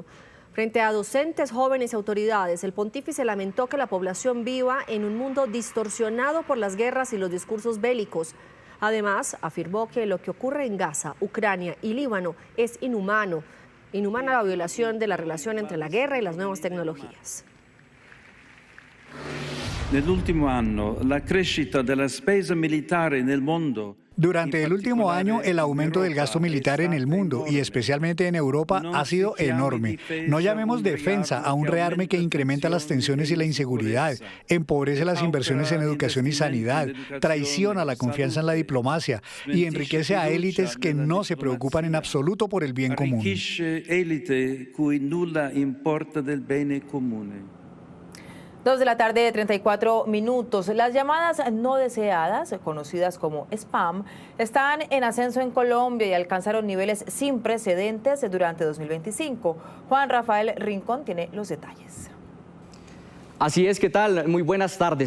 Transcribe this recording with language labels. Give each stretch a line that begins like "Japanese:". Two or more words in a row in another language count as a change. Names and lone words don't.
Spanish: Frente a docentes, jóvenes y autoridades, el pontífice lamentó que la población viva en un mundo distorsionado por las guerras y los discursos bélicos. Además, afirmó que lo que ocurre en Gaza, Ucrania y Líbano es inhumano. Inhumana la violación de la relación entre la guerra y las nuevas tecnologías.
Italian: Nell'ultimo anno la crescita della spesa militare nel mondo.
Spanish: Durante el último año, el aumento del gasto militar en el mundo y especialmente en Europa ha sido enorme. No llamemos defensa a un rearme que incrementa las tensiones y la inseguridad, empobrece las inversiones en educación y sanidad, traiciona la confianza en la diplomacia y enriquece a élites que no se preocupan en absoluto por el bien común.
Italian: Élite cui nulla importa del bene comune.
Spanish: 2 de la tarde, 34 minutos. Las llamadas no deseadas, conocidas como spam, están en ascenso en Colombia y alcanzaron niveles sin precedentes durante 2025. Juan Rafael Rincón tiene los detalles. Así es, ¿qué tal? Muy buenas tardes.